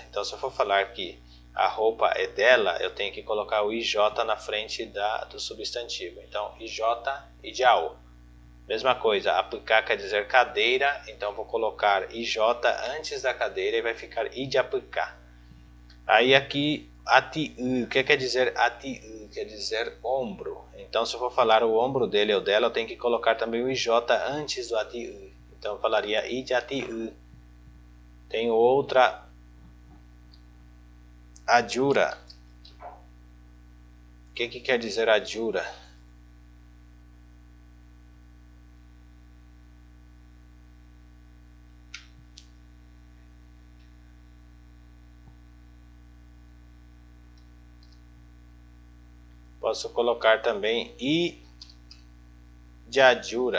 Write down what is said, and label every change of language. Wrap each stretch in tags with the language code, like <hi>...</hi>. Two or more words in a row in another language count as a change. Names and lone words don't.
<pt>Então, se eu for falar que a roupa é dela, eu tenho que colocar o IJ na frente do substantivo. Então, IJ, IJAO. Mesma coisa, apucar quer dizer cadeira, então vou colocar IJ antes da cadeira e vai ficar I de apucar. Aí aqui, ati-u, o que quer dizer ati-u? Quer dizer ombro. Então se eu for falar o ombro dele ou dela, eu tenho que colocar também o IJ antes do ati-u. Então eu falaria I de ati-u. Tenho outra, ajura. O que quer dizer ajura? Posso colocar também I de ajura.</pt>